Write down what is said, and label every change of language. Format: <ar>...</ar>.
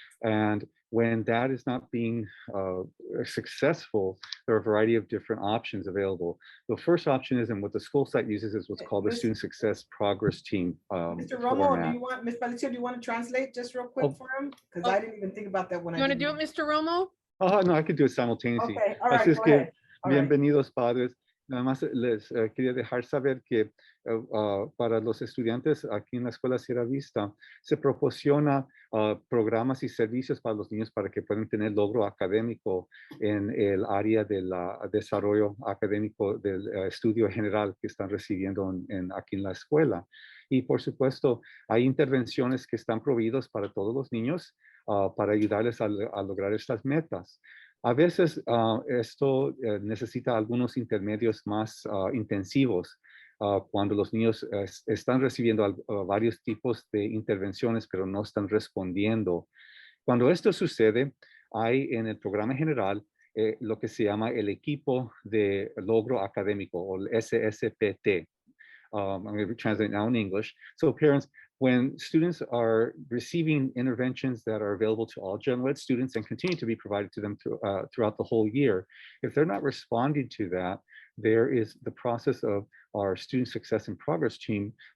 <en>And when that is not being successful, there are a variety of different options available. The first option is, and what the school site uses, is what's called the Student Success Progress Team. Mr. Romo, do you want, Ms. Palicio, do you want to translate just real quick for him? Because I didn't even think about that when You want to do it, Mr. Romo? Oh, no, I could do it simultaneously. Okay, all right,</en> <es>Así es</es> <en>go</en> <es>que,</es> <en>ahead. All right.</en> <es>bienvenidos padres. Nada más les quería dejar saber que para los estudiantes aquí en la Escuela Sierra Vista se proporciona programas y servicios para los niños para que puedan tener logro académico en el área del desarrollo académico del estudio general que están recibiendo aquí en la escuela. Y por supuesto, hay intervenciones que están proveídas para todos los niños para ayudarles a lograr estas metas. A veces esto necesita algunos intermedios más intensivos cuando los niños están recibiendo varios tipos de intervenciones, pero no están respondiendo. Cuando esto sucede, hay en el programa general lo que se llama el equipo de logro académico o el SSPT.</es> <en>I'm going to translate now in English. So parents, when students are receiving interventions that are available to all general ed students and continue to be provided to them throughout the whole year, if they're not responding to that, there is the process of our student success and progress team</en>